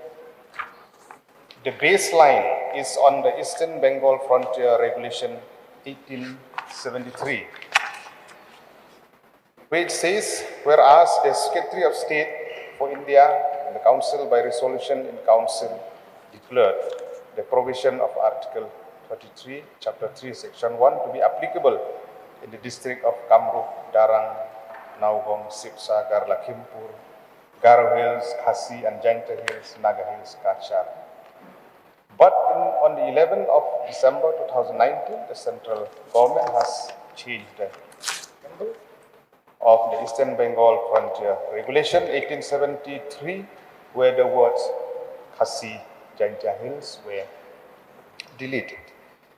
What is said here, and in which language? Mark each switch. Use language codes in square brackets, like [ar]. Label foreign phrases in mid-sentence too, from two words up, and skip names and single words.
[en] baseline is on the Eastern Bengal Frontier Regulation 1873, which says, whereas the Secretary of State for India and the Council by resolution in Council declared the provision of Article 33, Chapter 3, Section 1 to be applicable in the district of Kamrup, Darang, Naugong, Sipsagar, Lakhimpur, Garo Hills, Khasi, and Jaintia Hills, Naga Hills, Kachar. But on the 11th of December 2019, the central government has changed the symbol of the Eastern Bengal Frontier Regulation 1873, where the words Khasi, Jaintia Hills were deleted.